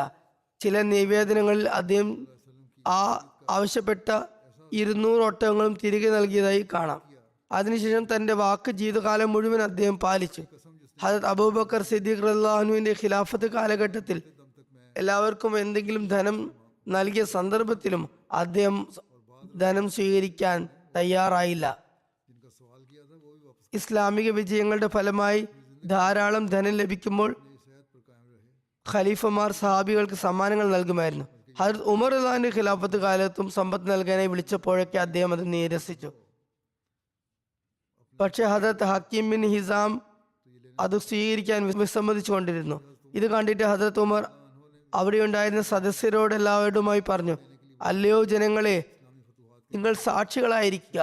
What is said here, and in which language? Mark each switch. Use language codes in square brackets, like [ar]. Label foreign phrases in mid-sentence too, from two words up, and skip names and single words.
[ml] ചില നിവേദനങ്ങളിൽ അദ്ദേഹം ആവശ്യപ്പെട്ട 200 ഒട്ടകങ്ങളും തിരികെ നൽകിയതായി കാണാം. അതിനുശേഷം തന്റെ വാക്ക് ജീവിതകാലം മുഴുവൻ അദ്ദേഹം പാലിച്ചു. ഹദരത്ത് അബൂബക്കർ സിദ്ദീഖ് [ar] رضي الله عنه [ml] ഖിലാഫത്ത് കാലഘട്ടത്തിൽ എല്ലാവർക്കും എന്തെങ്കിലും ധനം നൽകിയ സന്ദർഭത്തിലും അദ്ദേഹം ധനം സ്വീകരിക്കാൻ തയ്യാറായില്ല. [ur] جن کا سوال کیا تھا وہ بھی واپس [ml] ഇസ്ലാമിക വിജയങ്ങളുടെ ഫലമായി ധാരാളം ധനം ലഭിക്കുമ്പോൾ [ur] صحت پر قائم رہے. [ml] ഖലീഫമാർ സഹാബികൾക്ക് സമ്മാനങ്ങൾ നൽകുമായിരുന്നു. ഹദരത്ത് ഉമർ റളിയല്ലാഹുവിന്റെ ഖിലാഫത്ത് കാലത്തും സമ്പത്ത് നൽകാനായി വിളിച്ചപ്പോഴൊക്കെ അദ്ദേഹം അത് നിരസിച്ചു. പക്ഷേ ഹദരത്ത് ഹക്കീം ബിൻ ഹിസാം അത് സ്വീകരിക്കാൻ വിസമ്മതിച്ചുകൊണ്ടിരുന്നു. ഇത് കണ്ടിട്ട് ഹദരത്ത് ഉമർ അവിടെ ഉണ്ടായിരുന്ന സദസ്യരോട് എല്ലാവരുമായി പറഞ്ഞു, അല്ലയോ ജനങ്ങളെ, നിങ്ങൾ സാക്ഷികളായിരിക്കുക.